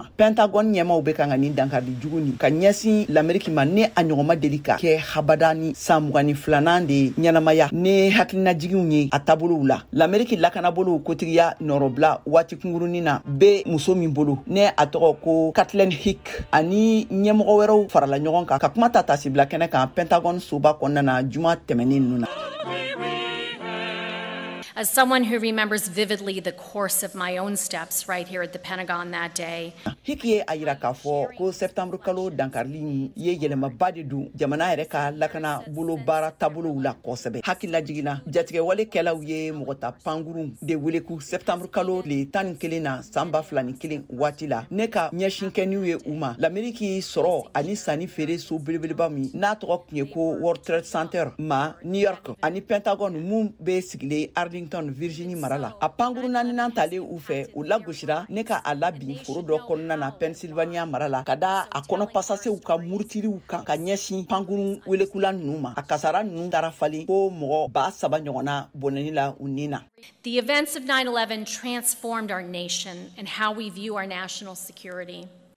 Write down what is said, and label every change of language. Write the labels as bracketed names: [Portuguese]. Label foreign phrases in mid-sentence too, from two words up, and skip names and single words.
[Bambara] Pentagon ɲɛmaw bɛ kan ka nin dankari jugu ni ka ɲɛsin l'Amérique ma ne a ɲɔgɔnma deli ka kɛ habada ni san 22nan de ɲɛnamaya ne hakilina jiginw ye a taabolow la. L'Amérique lakanabolow kotigiya nɔrɔbila waati kungurunin na bɛ muso min bolo ne a tɔgɔ ko Kathleen Hick ani ɲɛmɔgɔ wɛrɛw farala ɲɔgɔn kan ka kuma ta tasibila kɛnɛ kan Pentagon soba kɔnɔna na juma tɛmɛnen ninnu na. [English] As someone who remembers vividly the course of my own steps right here at the Pentagon that day. [Bambara] Hick ye a yira k'a fɔ ko septembre kalo dankarili ni ye yɛlɛmaba de dun jamana yɛrɛ ka lakana bolo baara taabolow la kosɛbɛ. Hakilila jiginna jatigɛwalekɛlaw ye mɔgɔ ta pankuru de wele ku septembre kalo le 11 na san 2001 waati la ne ka ɲɛsin kɛniw ye u ma. L'Amérique sɔrɔ ani sanni feere so belebeleba min n'a tɔgɔ tun ye ko World Trade Center ma New York ani Pentagon mun bɛ sigilen Arlington Virginie mara la. A pankuru naaninan talen u fɛ u lagosira ne ka a labin foro dɔ kɔnɔna na Pennsylvania mara la ka da a kɔnɔ pasasew ka murutiriw kan ka ɲɛsin pankuru welekula ninnu ma. A kasara ninnu taara falen ko mɔgɔ 3,000 ɲɔgɔnna bɔnɛni la u nin na. [English] The events of 9/11 transformed our nation and how we view our national security.